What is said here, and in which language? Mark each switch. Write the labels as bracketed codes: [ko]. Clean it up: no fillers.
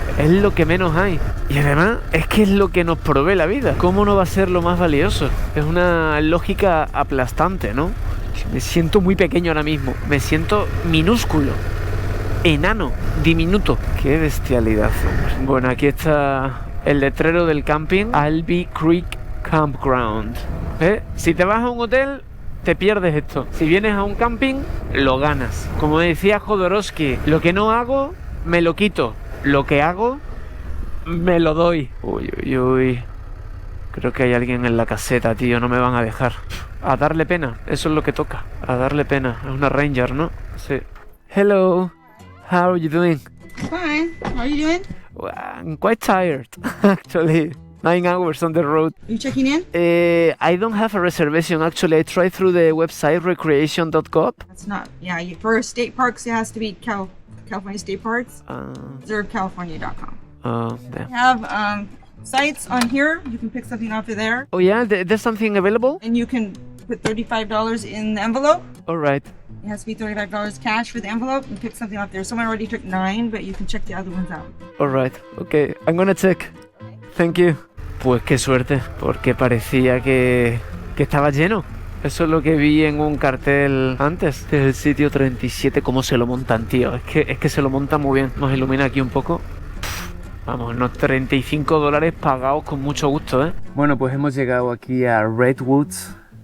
[es] Es lo que menos hay. Y además, es que es lo que nos provee la vida. ¿Cómo no va a ser lo más valioso? Es una lógica aplastante, ¿no? Me siento muy pequeño ahora mismo. Me siento minúsculo, enano, diminuto. ¡Qué bestialidad, hombre! Bueno, aquí está el letrero del camping. Albee Creek Campground. Si te vas a un hotel, te pierdes esto. Si vienes a un camping, lo ganas. Como decía Jodorowsky, lo que no hago, me lo quito. Lo que hago, me lo doy. Uy, uy, uy. Creo que hay alguien en la caseta, tío. No me van a dejar. A darle pena. Eso es lo que toca. A darle pena. Es una ranger, ¿no? Sí. [en] Hello. How are you doing? Fine. How are you doing? Well, I'm quite tired, actually. 9 hours on the road. You checking in? I don't have a reservation, actually. I tried through the website recreation.gov. That's not. Yeah, for state parks, it has to be California State Parks. ReserveCalifornia.com. Damn. We have sites on here. You can pick something off of there, Oh, yeah? There's something available? and you can put $35 in the envelope. All right. It has to be $35 cash for the envelope, and pick something off there. Someone already took 9, but you can check the other ones out. All right. Okay, I'm gonna check. Thank you. [es] Pues qué suerte, porque parecía que estaba lleno. Eso es lo que vi en un cartel antes. Este es el sitio 37. ¿Cómo se lo montan, tío? Es que se lo montan muy bien. Nos ilumina aquí un poco. Vamos, unos $35 pagados con mucho gusto, Bueno, pues hemos llegado aquí a Redwoods.